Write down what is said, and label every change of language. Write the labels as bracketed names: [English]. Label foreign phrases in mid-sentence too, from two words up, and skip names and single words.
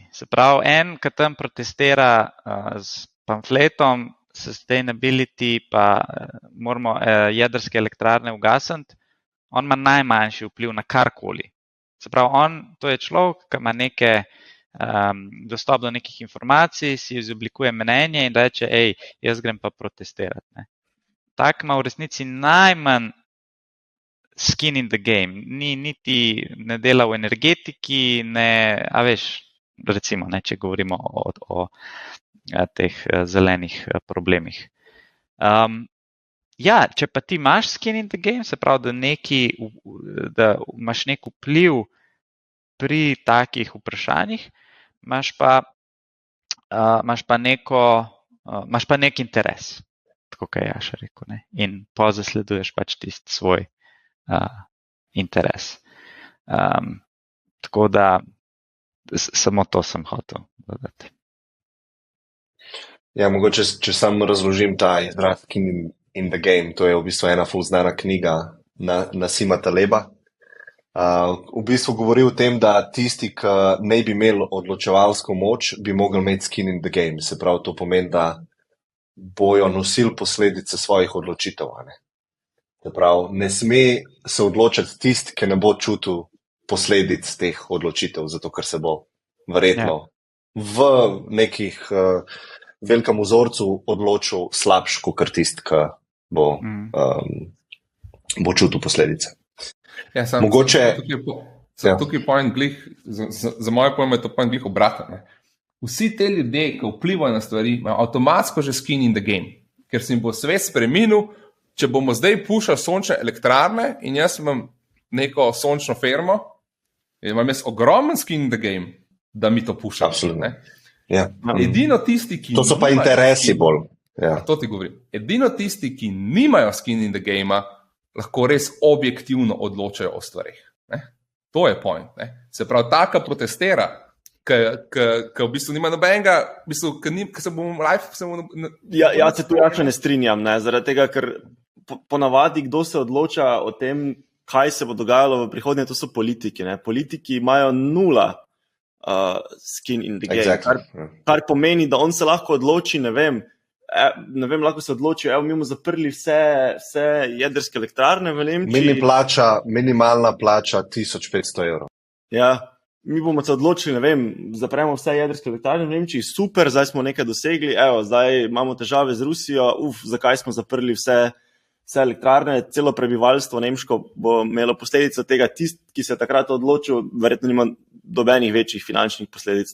[Slovenian] Se pravi, en, ki tam protestira s pamfletom, sustainability, pa moramo jedrske elektrarne ugasniti, on ima najmanjši vpliv na karkoli. Se pravi, to je človek, ki ima dostop do nekih informacij, si izoblikuje mnenje in reče, jaz grem pa protestirati. Ne. Tak ima v resnici najmanj [English] skin in the game. [Slovenian] Niti ne dela v energetiki, a veš, recimo, ne, če govorimo o teh zelenih problemih. Ja, če pa ti imaš [English] skin in the game, [Slovenian] se pravi, da imaš nek vpliv pri takih vprašanjih, imaš pa nek interes, tako kot je Jaša rekel, ne? In zasleduješ pač tisti svoj interes. Tako da samo to sem hotel dodati. Ja, mogoče, če sam razložim ta izraz [English] skin in the game, [Slovenian] to je v bistvu ena ful znana knjiga Nasima Taleba. V bistvu govori o tem, da tisti, ki ne bi imeli odločevalsko moč, bi mogli imeti [English] skin in the game. [Slovenian] Se pravi, to pomeni, da bojo nosili posledice svojih odločitev. Se pravi, ne sme se odločiti tisti, ki ne bo čutil posledic teh odločitev, zato ker se bo verjetno v nekih velikem vzorcu odločil slabš, kot tisti, ki bo čutil posledice. Ja, mogoče tukaj point glih, za moje pojme je to point glih obratno. Vsi te ljudje, ki vplivajo na stvari, imajo avtomatsko že [English] skin in the game, [Slovenian] ker se jim bo svet spremenil. Če bomo zdaj pušali sončne elektrarne in jaz imam neko sončno firmo, imam jaz ogromen [English] skin in the game, [Slovenian] da mi to pušam. Absolutno. Ja. Edino tisti, ki to so pa interesi bolj. Ja. To ti govorim. Edino tisti, ki nimajo [English] skin in the game, [Slovenian] lahko res objektivno odločajo o stvarih. Ne? To je point. Ne? Se pravi, taka protestira, ki v bistvu nima nobenega, v bistvu, ki se bomo live... Ja, se tu jače ne strinjam, ne? Zaradi tega, ker ponavadi, kdo se odloča o tem, kaj se bo dogajalo v prihodnje, to so politiki. Ne? Politiki imajo nula [English] skin in the game, [Slovenian] kar pomeni, da on se lahko odloči, ne vem, ne vem, lahko se odločijo, mi bomo zaprli vse jedrske elektrarne v Nemčiji. Minimalna plača 1500 evrov. Ja, mi bomo se odločili, ne vem, zapremo vse jedrske elektrarne v Nemčiji, super, zdaj smo nekaj dosegli, zdaj imamo težave z Rusijo, zakaj smo zaprli vse elektrarne, celo prebivalstvo nemško bo imelo posledice tega, ki se je takrat odločil, verjetno nima dobenih večjih finančnih posledic.